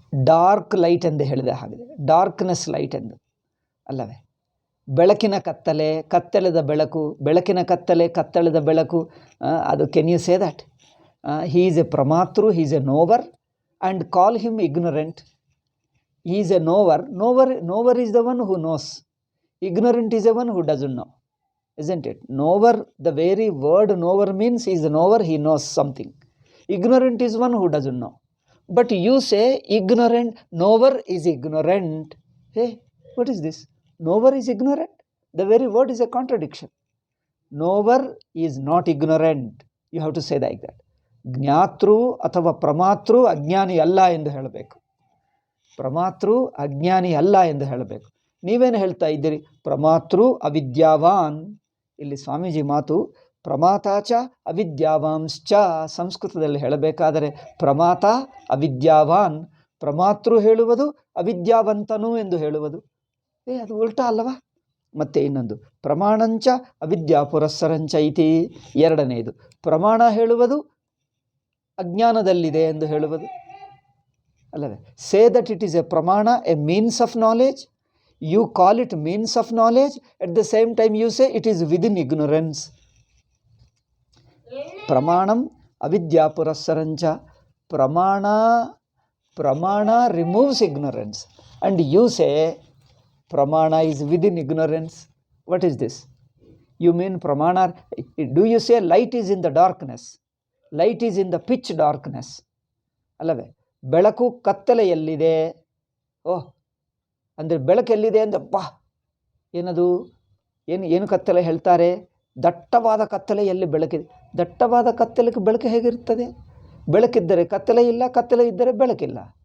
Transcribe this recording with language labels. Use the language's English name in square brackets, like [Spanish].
[Kannada] Dark light ಎಂದು ಹೇಳಿದೆ ಹಾಗಿದೆ. ಡಾರ್ಕ್ನೆಸ್ ಲೈಟ್ ಎಂದು ಅಲ್ಲವೇ? ಬೆಳಕಿನ ಕತ್ತಲೆ, ಕತ್ತಲೆದ ಬೆಳಕು, ಬೆಳಕಿನ ಕತ್ತಲೆ, ಕತ್ತಲೆದ ಬೆಳಕು. ಅದು [English] Can you say that he is a ಪ್ರಮಾತೃ, he is a knower, and call him ignorant? He is a knower. Knower is the one who knows. Ignorant is a one who doesn't know, isn't it? Knower, the very word knower means he is a knower, he knows something. Ignorant is one who doesn't know. But you say ignorant, knower is ignorant. Hey, what is this? Knower is ignorant? The very word is a contradiction. Knower is not ignorant. You have to say like that. [Kannada] ಜ್ಞಾತೃ ಅಥವಾ ಪ್ರಮಾತೃ ಅಜ್ಞಾನಿ ಅಲ್ಲ ಎಂದು ಹೇಳಬೇಕು. ಪ್ರಮಾತೃ ಅಜ್ಞಾನಿ ಅಲ್ಲ ಎಂದು ಹೇಳಬೇಕು. ನೀವೇನು ಹೇಳ್ತಾ ಇದ್ದೀರಿ? ಪ್ರಮಾತೃ ಅವಿದ್ಯಾವಾನ್. ಇಲ್ಲಿ ಸ್ವಾಮೀಜಿ ಮಾತು [Sanskrit] ಪ್ರಮಾತಾಚ ಅವಿದ್ಯಾವಾಂಶ್ಚ. [Kannada] ಸಂಸ್ಕೃತದಲ್ಲಿ ಹೇಳಬೇಕಾದರೆ [Sanskrit] ಪ್ರಮಾತ ಅವಿದ್ಯಾವಾನ್, [Kannada] ಪ್ರಮಾತೃ ಹೇಳುವುದು ಅವಿದ್ಯಾವಂತನು ಎಂದು ಹೇಳುವುದು. ಅದು ಉಲ್ಟಾ ಅಲ್ಲವಾ? ಮತ್ತು ಇನ್ನೊಂದು [Sanskrit] ಪ್ರಮಾಣಂಚ ಅವಿದ್ಯಾ ಪುರಸ್ಸರಂಚ ಇತಿ. [Kannada] ಎರಡನೆಯದು ಪ್ರಮಾಣ ಹೇಳುವುದು ಅಜ್ಞಾನದಲ್ಲಿದೆ ಎಂದು ಹೇಳುವುದು ಅಲ್ಲವೇ? [English] Say that it is a ಪ್ರಮಾಣ, a means of knowledge. You call it means of knowledge, at the same time you say it is within ignorance. [Sanskrit] Pramanam avidya purassarancha. [English] Pramana removes ignorance, and you say pramana is within ignorance. What is this? You mean pramana? Do you say light is in the darkness? Light is in the pitch darkness. [Kannada] ಅಲ್ಲವೇ? ಬೆಳಕು ಕತ್ತಲೆಯಲ್ಲಿದೆ. ಓಹ್, ಅಂದರೆ ಬೆಳಕೆಲ್ಲಿದೆ ಅಂದರೆ ಏನದು ಏನು ಕತ್ತಲೆ ಹೇಳ್ತಾರೆ? ದಟ್ಟವಾದ ಕತ್ತಲೆ ಎಲ್ಲಿ ಬೆಳಕಿದೆ? ದಟ್ಟವಾದ ಕತ್ತಲೆಗೆ ಬೆಳಕು ಹೇಗಿರ್ತದೆ? ಬೆಳಕಿದ್ದರೆ ಕತ್ತಲೆ ಇಲ್ಲ, ಕತ್ತಲೆ ಇದ್ದರೆ ಬೆಳಕಿಲ್ಲ.